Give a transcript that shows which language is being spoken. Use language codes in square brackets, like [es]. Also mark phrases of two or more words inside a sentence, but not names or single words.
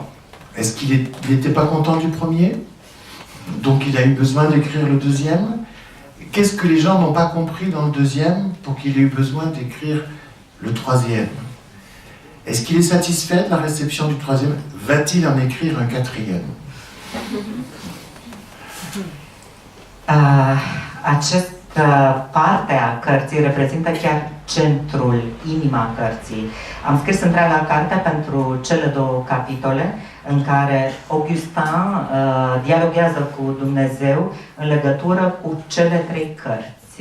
[fr] Est-ce qu'il n'était pas content du premier? Donc il a eu besoin d'écrire le deuxième? Qu'est-ce que les gens n'ont pas compris dans le deuxième pour qu'il ait eu besoin d'écrire le troisième? Est-ce qu'il est satisfait de la réception du troisième? Va-t-il en écrire un quatrième? [ro] Această parte a cărții reprezintă chiar centrul, inima cărții. Am scris întreaga carte pentru cele 2 capitole în care Augustin dialoghează cu Dumnezeu în legătură cu cele 3 cărți.